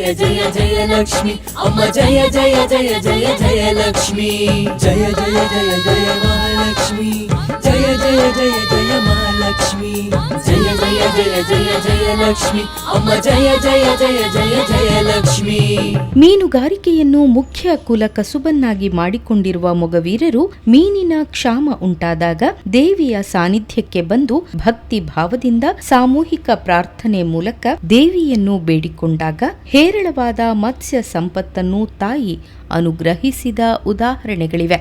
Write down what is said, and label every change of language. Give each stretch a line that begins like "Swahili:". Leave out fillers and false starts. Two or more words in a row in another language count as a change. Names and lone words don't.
Hindi: जय जय लक्ष्मी, अम्मा जय जय जय जय जय लक्ष्मी, जय जय जय जय महालक्ष्मी, जय जय जय जय महालक्ष्मी, जय जय जय जय जय लक्ष्मी, अम्मा जय जय जय जय जय लक्ष्मी.
Kannada: ಮೀನುಗಾರಿಕೆಯನ್ನು ಮುಖ್ಯ ಕುಲ ಕಸುಬನ್ನಾಗಿ ಮಾಡಿಕೊಂಡಿರುವ ಮೊಗವೀರರು ಮೀನಿನ ಕ್ಷಾಮ ಉಂಟಾದಾಗ ದೇವಿಯ ಸಾನ್ನಿಧ್ಯಕ್ಕೆ ಬಂದು ಭಕ್ತಿ ಭಾವದಿಂದ ಸಾಮೂಹಿಕ ಪ್ರಾರ್ಥನೆ ಮೂಲಕ ದೇವಿಯನ್ನು ಬೇಡಿಕೊಂಡಾಗ ಹೇರಳವಾದ ಮತ್ಸ್ಯ ಸಂಪತ್ತನ್ನು ತಾಯಿ ಅನುಗ್ರಹಿಸಿದ ಉದಾಹರಣೆಗಳಿವೆ.